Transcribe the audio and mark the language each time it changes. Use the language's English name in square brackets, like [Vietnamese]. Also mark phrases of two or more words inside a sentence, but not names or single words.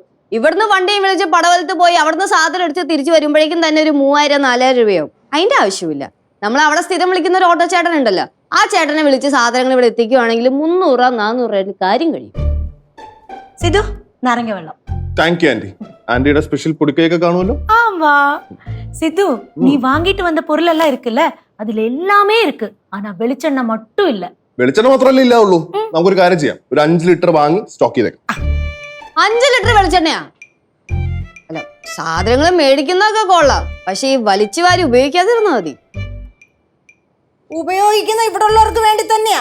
[Malayalam] ഇവിടുന്ന് വണ്ടിയും വിളിച്ച് പടവലത്ത് പോയി അവിടുന്ന് സാധനം എടുത്ത് തിരിച്ചു വരുമ്പോഴേക്കും തന്നെ ഒരു 3000-4000 രൂപയാവും. അതിന്റെ ആവശ്യമില്ല. നമ്മൾ അവിടെ സ്ഥിരം വിളിക്കുന്ന ഒരു ഓട്ടോ ചേട്ടൻ ഉണ്ടല്ലോ, ആ ചേട്ടനെ വിളിച്ച് സാധനങ്ങൾ ഇവിടെ എത്തിക്കുവാണെങ്കിൽ 300-400 രൂപ കാര്യം കഴിയും. സിധു നാരങ്ങ വെള്ളം. [English] thank you [Malayalam] ആന്റി. ആന്റിയുടെ സ്പെഷ്യൽ പൊടിക്കൈയൊക്കെ കാണുമല്ലോ. [Tamil] ஆமா சித்து நீ வாங்கிட்டு வந்த பொருள் எல்லாம் இருக்குல்ல அதுல எல்லாமே இருக்கு ஆனா வெளிச்செண்ணெய் மட்டும் இல்ல. [Malayalam] വെളിച്ചെണ്ണ മാത്രമല്ലേ ഇല്ലാവുള്ളൂ. നമുക്കൊരു കാര്യം ചെയ്യാം, ഒരു 5 ലിറ്റർ വാങ്ങി സ്റ്റോക്ക് ചെയ്തേക്കാം. 5 ലിറ്റർ വെളിച്ചെണ്ണയാ? അല്ല, സാധനങ്ങൾ മേടിക്കുന്നതൊക്കെ കൊള്ളാം, പക്ഷെ ഈ വലിച്ചു വാരി ഉപയോഗിക്കാതിരുന്നാ മതി. ഉപയോഗിക്കുന്ന ഇവിടെ ഉള്ളവർക്ക് വേണ്ടി തന്നെയാ.